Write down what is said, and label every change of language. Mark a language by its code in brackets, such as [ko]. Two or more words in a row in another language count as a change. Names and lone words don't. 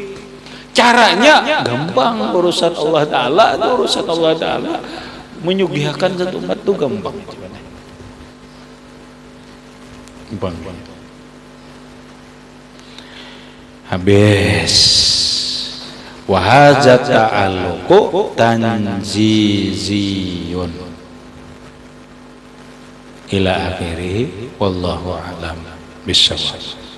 [id] Caranya gampang, urusan Allah Ta'ala itu urusan Allah Ta'ala. Menyugihakan satu umat itu gampang. Habis. [ar] وهذا تعلق تنزيزي إلى آخره والله أعلم بالصواب.